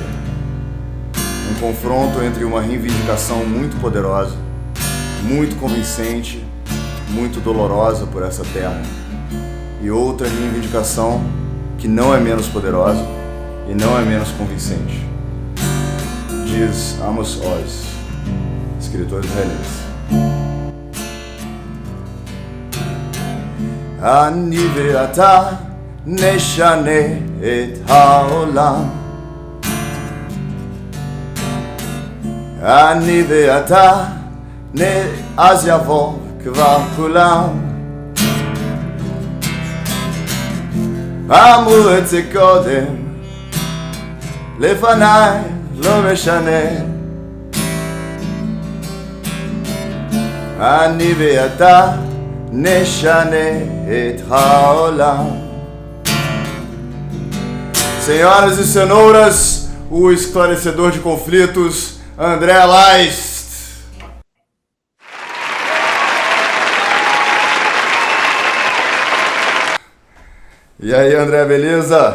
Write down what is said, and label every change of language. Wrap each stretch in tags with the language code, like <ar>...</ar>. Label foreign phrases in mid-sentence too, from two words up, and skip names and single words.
<pt>Um confronto entre uma reivindicação muito poderosa, muito convincente, muito dolorosa por essa terra, e outra reivindicação que não é menos poderosa e não é menos convincente. Diz Amos Oz, escritor israelense.</pt> <he>אני ואתה נשנה את העולם. אני ואתה אז יבוא כבר כולם. אמרו את זה קודם, לפניי לא משנה. אני ואתה נשנה את העולם.</he> <pt>Senhoras e senhores, o esclarecedor de conflitos, André Leist. E aí, André, beleza?</pt>